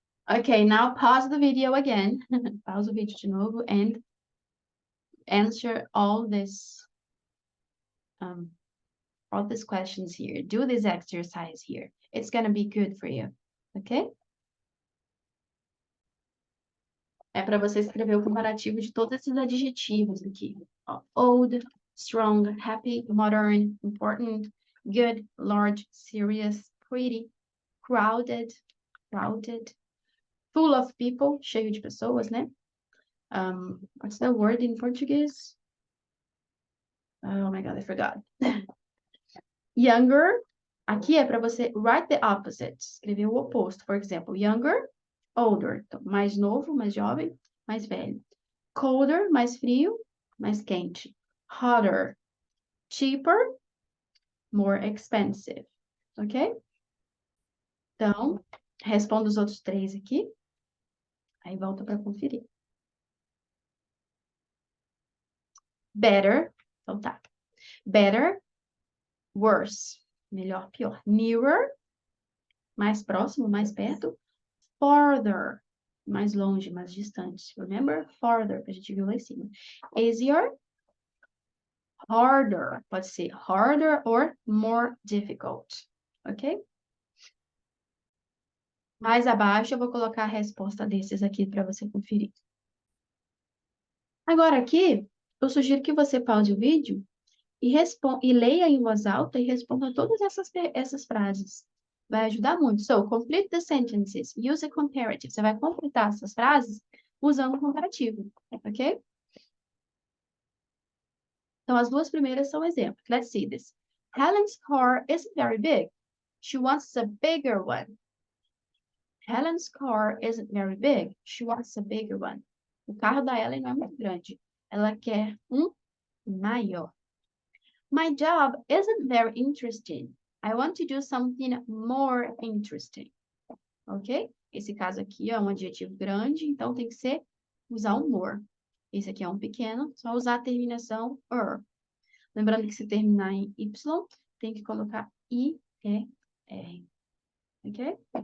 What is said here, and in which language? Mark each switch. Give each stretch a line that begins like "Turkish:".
English: Okay, now pause the video again.
Portuguese: Pause o vídeo de novo
English: and answer all these questions here. Do this exercise here. It's gonna be good for you. Okay?
Portuguese: É para você escrever o comparativo de todos esses adjetivos aqui. Ó, old, strong, happy, modern, important,
English: good, large, serious, pretty, crowded, full of people,
Portuguese: cheio de pessoas, né?
English: What's the word in Portuguese? Oh my God, I forgot.
Portuguese: Younger, aqui é para você
English: write the opposite,
Portuguese: escrever o oposto.
English: For example, younger, older.
Portuguese: Então, mais novo, mais jovem, mais velho. Colder, mais frio, mais quente.
English: Hotter, cheaper, more expensive. Ok?
Portuguese: Então, responda os outros três aqui. Aí volta para conferir. Better. Então tá. Better, worse. Melhor, pior. Nearer, mais próximo, mais perto. Farther, mais longe, mais distante.
English: Remember?
Portuguese: Farther, que a gente viu lá em cima. Easier, harder. Pode ser
English: harder or more difficult.
Portuguese: Ok? Mais abaixo eu vou colocar a resposta desses aqui para você conferir. Agora aqui, eu sugiro que você pause o vídeo e leia em voz alta e responda todas essas frases. Vai ajudar muito.
English: So, complete the sentences. Use a comparative.
Portuguese: Você vai completar essas frases usando o comparativo, ok? Então, as duas primeiras são exemplos.
English: Let's see this. Helen's car isn't very big. She wants a bigger one. Helen's car isn't very big. She wants a bigger one.
Portuguese: O carro da Ellen não é muito grande. Ela quer um maior.
English: My job isn't very interesting. I want to do something more interesting. Ok?
Portuguese: Esse caso aqui é um adjetivo grande, então tem que usar um more. Esse aqui é um pequeno, só usar a terminação er. Lembrando que se terminar em Y, tem que colocar I-E-R. Ok?